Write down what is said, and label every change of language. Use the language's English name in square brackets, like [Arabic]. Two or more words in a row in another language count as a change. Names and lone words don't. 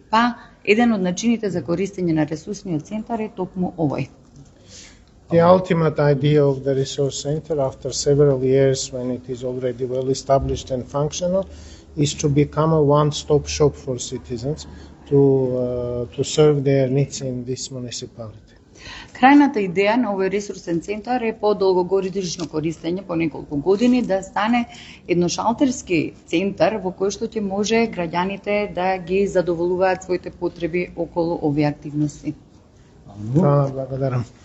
[Macedonian] Па, еден од начините за користење на ресурсниот центар е токму овој. [English] The ultimate idea of the resource center, after several years when it is already well established and functional, is to become a one-stop shop for citizens to serve their needs in this municipality. [Macedonian] Крајната идеја на овој ресурсен центар е по долгогодишно користење, по неколку години, да стане едношалтерски центар во кој што ќе може граѓаните да ги задоволуваат своите потреби околу овие активности. Благодарам.